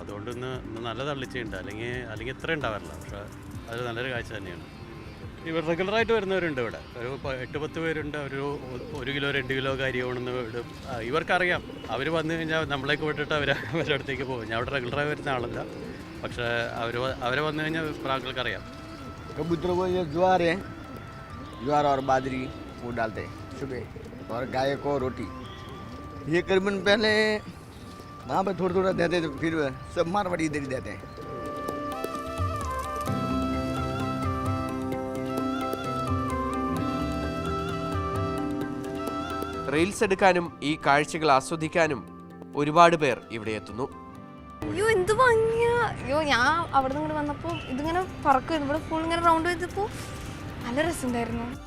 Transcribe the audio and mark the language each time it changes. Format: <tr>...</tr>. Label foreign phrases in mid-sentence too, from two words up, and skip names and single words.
<ml>അതുകൊണ്ട് ഇന്ന് നല്ല തള്ളിച്ചുണ്ട്. അല്ലെങ്കിൽ ഇത്ര ഉണ്ടാവാറില്ല. പക്ഷേ അത് നല്ലൊരു കാഴ്ച തന്നെയാണ്. ഇവർ റെഗുലറായിട്ട് വരുന്നവരുണ്ട് ഇവിടെ. ഒരു 8-10 പേരുണ്ട്. ഒരു കിലോ 2 കിലോ കരി കൊണ്ടുവന്ന് വിടും. ഇവർക്കറിയാം, അവർ വന്നു കഴിഞ്ഞാൽ നമ്മളേക്ക് വിട്ടിട്ട് അവരുടെ അടുത്തേക്ക് പോകും. ഞാൻ അവിടെ റെഗുലറായി വരുന്ന ആളല്ല, പക്ഷേ അവരെ വന്നു കഴിഞ്ഞാൽ പ്രാക്കൾക്കറിയാം.</ml> <hi>कबूतरों को ये ज्वार और बाजरी वो डालते हैं सुबह, और गाय को रोटी. ये करीबन पहले वहाँ पर थोड़ा थोड़ा देते थे, फिर सब मारवाड़ी इधर ही देते हैं.</hi> <ml>റീൽസ് എടുക്കാനും ഈ കാഴ്ചകൾ ആസ്വദിക്കാനും ഒരുപാട് പേർ ഇവിടെ എത്തുന്നു. അയ്യോ എന്ത് ഭംഗിയാ! അയ്യോ ഞാൻ അവിടെ നിന്ന് ഇങ്ങോട്ട് വന്നപ്പോൾ ഇതിങ്ങനെ പറക്കുമായിരുന്നു. ഇവിടെ ഫുൾ ഇങ്ങനെ റൗണ്ട് ചെയ്തപ്പോൾ നല്ല രസമുണ്ടായിരുന്നു.</ml>